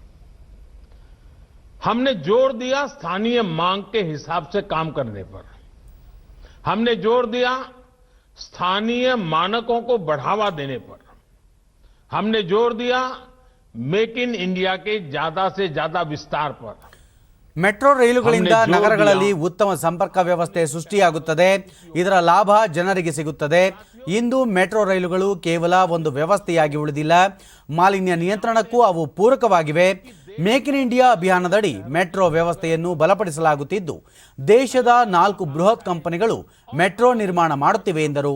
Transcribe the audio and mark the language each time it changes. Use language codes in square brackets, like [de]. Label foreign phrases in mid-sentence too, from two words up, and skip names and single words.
[hi] हमने जोर दिया स्थानीय मांग के हिसाब से काम करने पर. हमने जोर दिया स्थानीय मानकों को बढ़ावा देने पर. हमने जोर दिया मेक इन इंडिया के ज्यादा से ज्यादा विस्तार पर. [kn] ಮೆಟ್ರೋ ರೈಲುಗಳಿಂದ ನಗರಗಳಲ್ಲಿ ಉತ್ತಮ ಸಂಪರ್ಕ ವ್ಯವಸ್ಥೆ ಸೃಷ್ಟಿಯಾಗುತ್ತದೆ. ಇದರ ಲಾಭ ಜನರಿಗೆ ಸಿಗುತ್ತದೆ. ಇಂದು ಮೆಟ್ರೋ ರೈಲುಗಳು ಕೇವಲ ಒಂದು ವ್ಯವಸ್ಥೆಯಾಗಿ ಉಳಿದಿಲ್ಲ, ಮಾಲಿನ್ಯ ನಿಯಂತ್ರಣಕ್ಕೂ ಅವು ಪೂರಕವಾಗಿವೆ. ಮೇಕ್ ಇನ್ ಇಂಡಿಯಾ ಅಭಿಯಾನದಡಿ ಮೆಟ್ರೋ ವ್ಯವಸ್ಥೆಯನ್ನು ಬಲಪಡಿಸಲಾಗುತ್ತಿದ್ದು, ದೇಶದ 4 ಬೃಹತ್ ಕಂಪನಿಗಳು ಮೆಟ್ರೋ ನಿರ್ಮಾಣ ಮಾಡುತ್ತಿವೆ ಎಂದರು.